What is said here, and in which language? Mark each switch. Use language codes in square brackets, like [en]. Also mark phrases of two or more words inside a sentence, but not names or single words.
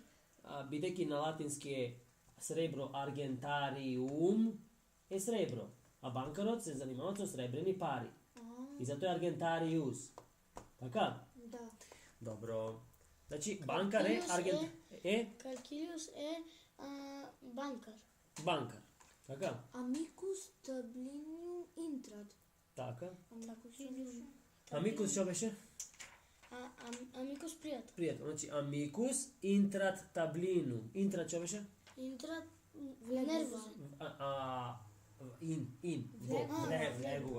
[mk] бидејќи на латински е сребро argentarium е сребро, а банкарот се занимава со сребрени пари. И затоа е argentarius. Така? Да. Добро. Значи банкар е Calcilius е банкар. банкар. Така? [la] Amicus tablinium intrat. [mk] Така. Amicus Амикус што беше? Amicus пријател. Пријатно. Значи [la] amicus intrat tablinum. [mk] Интрат што беше? Интрат нервозен. Влегува.